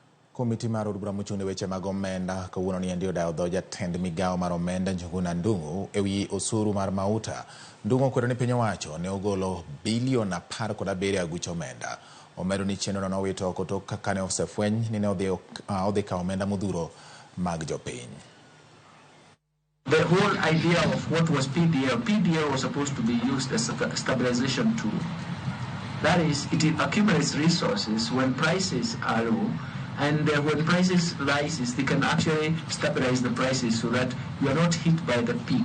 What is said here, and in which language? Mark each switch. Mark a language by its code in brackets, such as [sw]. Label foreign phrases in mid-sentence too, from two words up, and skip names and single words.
[luo] Komiti mar od bura mochung' ne weche mag omenda kawuono ni ndio odayo dho jatend migawo mar omenda Njuguna Ndung'u ewi osuru mar mauta. Ndung'u okwero ni piny owacho ne ogolo bilion 17 aguch omenda. Omedo ni chenro no wito oko tok kaka ne osefweny ni ne odhi kawo omenda modhuro mag jopiny. [en] The whole idea of what was PDL was supposed to be used as a stabilization tool. That is, it accumulates resources when prices are low, and when prices rises, they can actually stabilize the prices so that you are not hit by the peak.